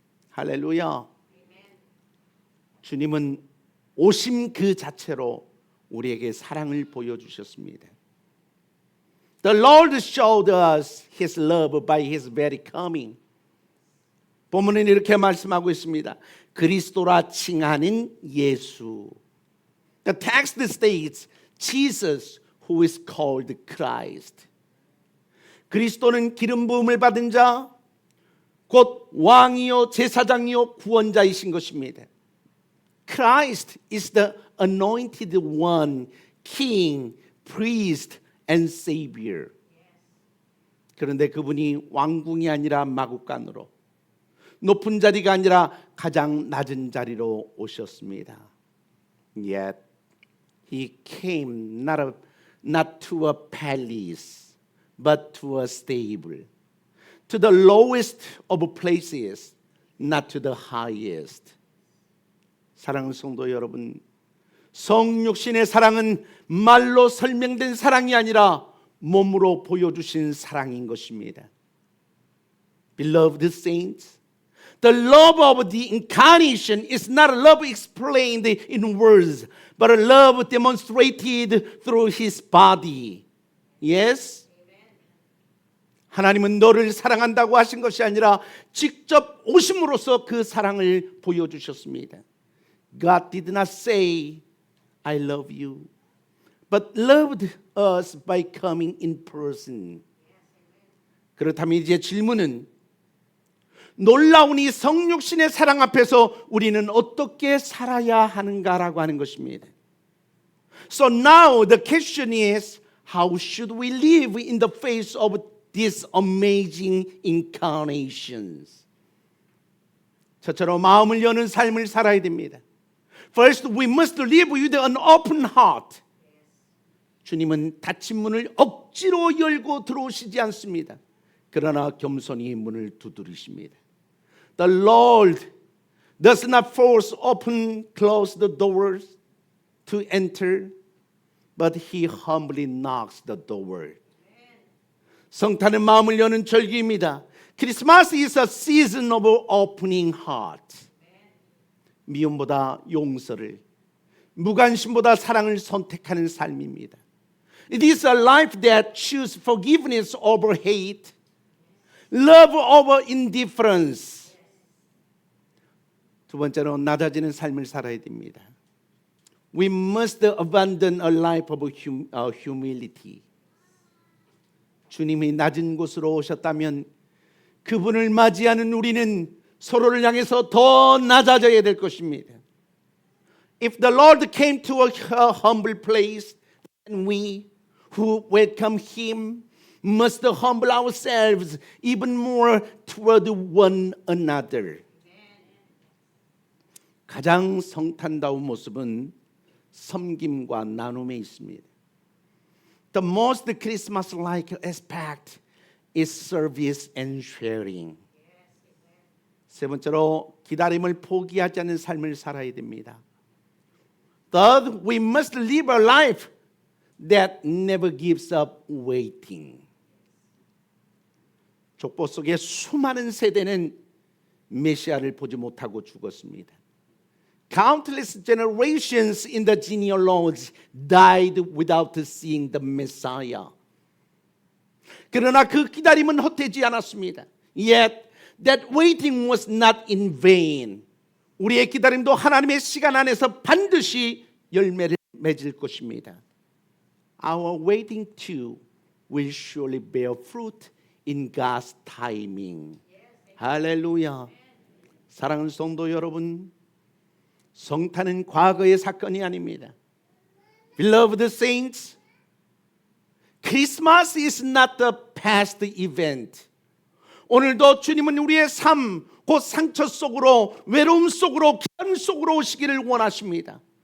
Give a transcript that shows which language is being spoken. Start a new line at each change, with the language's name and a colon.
Korean: 할렐루야. 주님은 오심 그 자체로 우리에게 사랑을 보여주셨습니다.
English: The Lord showed us His love by His very coming.
Korean: 본문은 이렇게 말씀하고 있습니다. 그리스도라 칭하는 예수.
English: The text states Jesus who is called Christ.
Korean: 그리스도는 기름 부음을 받은 자, 곧 왕이요 제사장이요 구원자이신 것입니다.
English: Christ is the anointed one, king, priest, and savior.
Korean: 그런데 그분이 왕궁이 아니라 마국간으로, 높은 자리가 아니라 가장 낮은 자리로 오셨습니다.
English: Yet He came not to a palace, but to a stable, to the lowest of places, not to the highest.
Korean: 사랑하는 성도 여러분, 성육신의 사랑은 말로 설명된 사랑이 아니라 몸으로 보여주신 사랑인 것입니다.
English: Beloved saints, the love of the incarnation is not a love explained in words, but a love demonstrated through His body. Yes?
Korean: 하나님은 너를 사랑한다고 하신 것이 아니라 직접 오심으로써 그 사랑을 보여주셨습니다.
English: God did not say, I love you, but loved us by coming in person.
Korean: 그렇다면 이제 질문은 놀라운 이 성육신의 사랑 앞에서 우리는 어떻게 살아야 하는가라고 하는 것입니다.
English: So now the question is, how should we live in the face of these amazing incarnations?
Korean: 저처럼 마음을 여는 삶을 살아야 됩니다.
English: First, we must live with an open heart.
Korean: 주님은 닫힌 문을 억지로 열고 들어오시지 않습니다. 그러나 겸손히 문을 두드리십니다.
English: The Lord does not force open, close the doors to enter, but He humbly knocks the door.
Korean: 성탄은 마음을 여는 절기입니다.
English: Christmas is a season of opening heart.
Korean: 미움보다 용서를, 무관심보다 사랑을 선택하는 삶입니다.
English: It is a life that chooses forgiveness over hate, love over indifference.
Korean: 두 번째로 낮아지는 삶을 살아야 됩니다.
English: We must abandon a life of humility.
Korean: 주님이 낮은 곳으로 오셨다면 그분을 맞이하는 우리는 서로를 향해서 더 낮아져야 될 것입니다.
English: If the Lord came to a humble place, then we who welcome Him must humble ourselves even more toward one another.
Korean: 가장 성탄다운 모습은 섬김과 나눔에 있습니다.
English: The most Christmas-like aspect is service and sharing.
Korean: 세 번째로 기다림을 포기하지 않는 삶을 살아야 됩니다.
English: Third, we must live a life that never gives up waiting.
Korean: 족보 속에 수많은 세대는 메시아를 보지 못하고 죽었습니다.
English: Countless generations in the genealogy died without seeing the Messiah.
Korean: 그러나 그 기다림은 헛되지 않았습니다.
English: Yet that waiting was not in vain.
Korean: 우리의 기다림도 하나님의 시간 안에서 반드시 열매를 맺을 것입니다.
English: Our waiting too will surely bear fruit in God's timing.
Korean: 할렐루야. 사랑하는 성도 여러분, 성탄은 과거의 사건이 아닙니다.
English: Beloved saints, Christmas is not the past event.
Korean: 오늘도 주님은 우리의 삶, 곧 상처 속으로, 외로움 속으로, 기다림 속으로 오시기를 원하십니다.